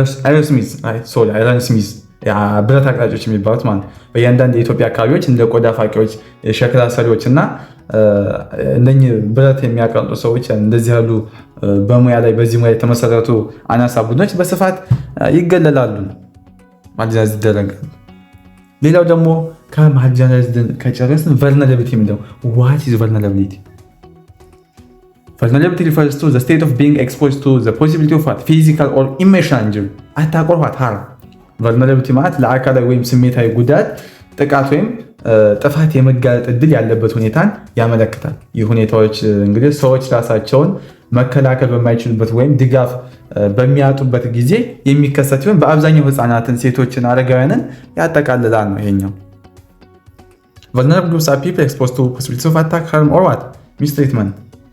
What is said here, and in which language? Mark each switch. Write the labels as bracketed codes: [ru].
[am] Ironsmiths ብረት አቅራጮች የሚባሉት ማለት ነው። በእያንዳንድ የኢትዮጵያ አካባቢዎች እንደ ቆዳ ፋቂዎች፣ የሸክላ ሰሪዎች እና እነኚህ ብረት የሚያቀልጡ ሰዎች እንደዚህ ያሉ በሙያ ላይ በዚህ ሙያ የተመሰረቱ አናሳ ቡድኖች በስፋት ይገለላሉ፣ ማርጂናላይዝ ይደረጋሉ። ሌላው ደግሞ ከማርጂናላይዝድ ከጨረስን ቨልነራቢሊቲ የሚለው [en] what is vulnerability? Vulnerability refers to the state of being exposed to the possibility of what? Physical or emotional injury. attack or what? harm. [am] vulnerability ማለት ለአካላዊ ወይም ስሜታዊ ጉዳት፣ ጥቃት ወይም ጥፋት የመጋለጥ እድል ያለበት ሁኔታን ያመለክታል። ይህ ሁኔታዎች እንግዲህ ሰዎች ራሳቸውን መከላከል በማይችሉበት ወይም ድጋፍ በሚያጡበት ጊዜ የሚከሰት ሲሆን በአብዛኛው ህፃናትን፣ ሴቶችን፣ አረጋውያንን ያጠቃልላል ነው ይሄኛው። [en] vulnerable groups are people exposed to possibilities of attack, harm or what? mistreatment.